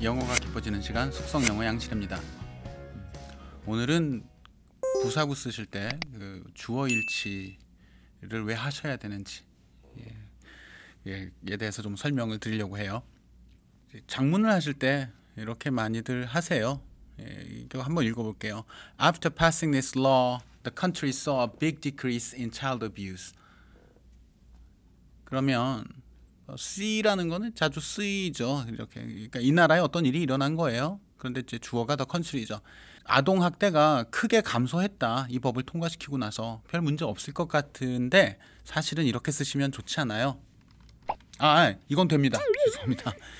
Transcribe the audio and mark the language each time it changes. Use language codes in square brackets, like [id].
[ko] 영어가 깊어지는 시간 속성영어 양실입니다. 오늘은 부사구 쓰실 때 그 주어일치를 왜 하셔야 되는지 에 대해서 좀 설명을 드리려고 해요. 장문을 하실 때 이렇게 많이들 하세요. 이거 한번 읽어볼게요. [en] After passing this law, the country saw a big decrease in child abuse. [ko] 그러면 C라는 거는 자주 쓰이죠. 이렇게 그러니까 이 나라에 어떤 일이 일어난 거예요. 그런데 이제 주어가 더 컨트리죠. 아동 학대가 크게 감소했다. 이 법을 통과시키고 나서 별 문제 없을 것 같은데 사실은 이렇게 쓰시면 좋지 않아요. 이건 됩니다. 죄송합니다.